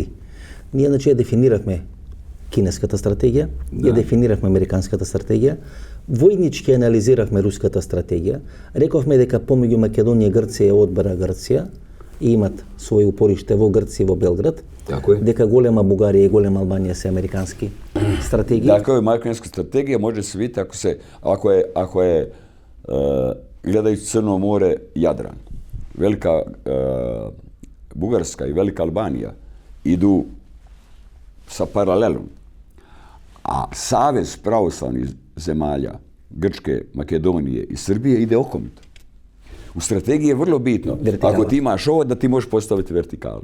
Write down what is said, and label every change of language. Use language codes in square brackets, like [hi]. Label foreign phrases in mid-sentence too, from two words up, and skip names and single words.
[mk] Ние значи ја дефинирахме кинеската стратегија, ја дефинирахме американската стратегија, војнички анализирахме руската стратегија, рековме дека помеѓу Македонија и Грција одбара Грција и имат своје упориште во Грција и во Белград, дека голема Бугарија и голема Албанија се американски стратегии. Така е, американска стратегија може се види ако е гледајќи Црно море, Јадран. [hr] Velika Bugarska i Velika Albanija idu sa paralelom. A savez pravoslavnih zemalja Grčke, Makedonije i Srbije ide okomito. U strategiji je vrlo bitno, ako ti imaš ovo, da ti možeš postaviti vertikalu.